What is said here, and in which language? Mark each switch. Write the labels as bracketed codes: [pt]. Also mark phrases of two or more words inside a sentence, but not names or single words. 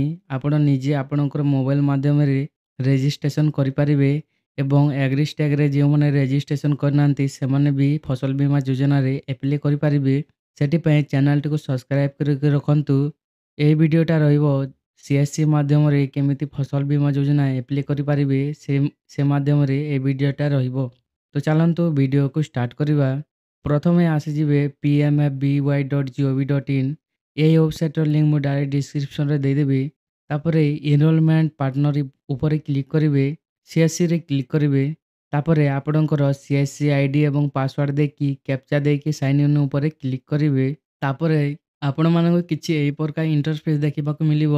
[or] ଆପଣ ନିଜେ ଆପଣଙ୍କର ମୋବାଇଲ ମାଧ୍ୟମରେ ରେଜିଷ୍ଟ୍ରେସନ କରିପାରିବେ ଏବଂ ଏଗ୍ରିଷ୍ଟାକରେ ଯେଉଁମାନେ ରେଜିଷ୍ଟ୍ରେସନ କରିନାହାନ୍ତି ସେମାନେ ବି ଫସଲ ବୀମା ଯୋଜନାରେ ଆପ୍ଲାଏ କରିପାରିବେ। ସେଥିପାଇଁ ଚ୍ୟାନେଲଟିକୁ ସବସ୍କ୍ରାଇବ କରିକି ରଖନ୍ତୁ। ଏହି ଭିଡ଼ିଓଟା ରହିବ CSC ମାଧ୍ୟମରେ କେମିତି ଫସଲ ବୀମା ଯୋଜନା ଆପ୍ଲାଏ କରିପାରିବେ ସେ ମାଧ୍ୟମରେ ଏହି ଭିଡ଼ିଓଟା ରହିବ। ତ ଚାଲନ୍ତୁ ଭିଡ଼ିଓକୁ ଷ୍ଟାର୍ଟ କରିବା। ପ୍ରଥମେ ଆସିଯିବେ pmfby.gov.in। ଏହି ୱେବସାଇଟ୍ର ଲିଙ୍କ୍ ମୁଁ [en] direct description-re [or] ଦେଇଦେବି। ତାପରେ [en] enrolment partner [or] ଉପରେ କ୍ଲିକ୍ କରିବେ, CSCରେ କ୍ଲିକ୍ କରିବେ। ତାପରେ ଆପଣଙ୍କର CSC ID ଏବଂ ପାସୱାର୍ଡ଼ ଦେଇକି କ୍ୟାପଚା ଦେଇକି [en] sign in [or] ଉପରେ କ୍ଲିକ୍ କରିବେ। ତାପରେ ଆପଣମାନଙ୍କୁ କିଛି ଏହି ପ୍ରକାର ଇଣ୍ଟରଫେସ୍ ଦେଖିବାକୁ ମିଳିବ।